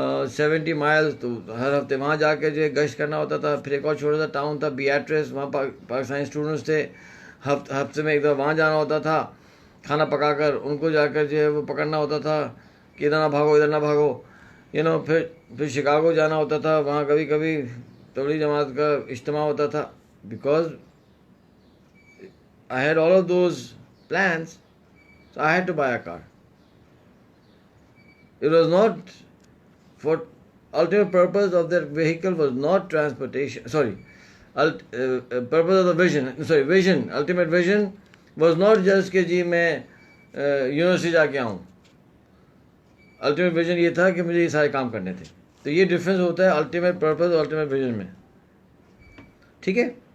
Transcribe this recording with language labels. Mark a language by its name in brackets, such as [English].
[Urdu] 70 miles, تو ہر ہفتے وہاں جا کے جو ہے گشت کرنا ہوتا تھا۔ پھر ایک اور چھوٹا سا ٹاؤن تھا بیاٹریس، وہاں پاکستانی اسٹوڈنٹس تھے، ہفتے میں ایک دفعہ وہاں جانا ہوتا تھا، کھانا پکا کر ان کو جا کر جو ہے وہ پکڑنا ہوتا تھا کہ ادھر نہ بھاگو ادھر نہ بھاگو، پھر شکاگو جانا ہوتا تھا، وہاں کبھی کبھی تبلیغ جماعت کا اجتماع ہوتا تھا. [English] Because I had all of those plans, so I had to buy a car. It was not for ultimate purpose of that vehicle was not transportation. Purpose of the vision. Vision. Ultimate vision was not just [Urdu] کہ جی میں university جا کے آؤں. Ultimate vision یہ تھا کہ مجھے یہ سارے کام کرنے تھے. تو یہ ڈفرینس ہوتا ہے الٹیمیٹ پرپز اور الٹیمیٹ ویژن میں. ٹھیک ہے.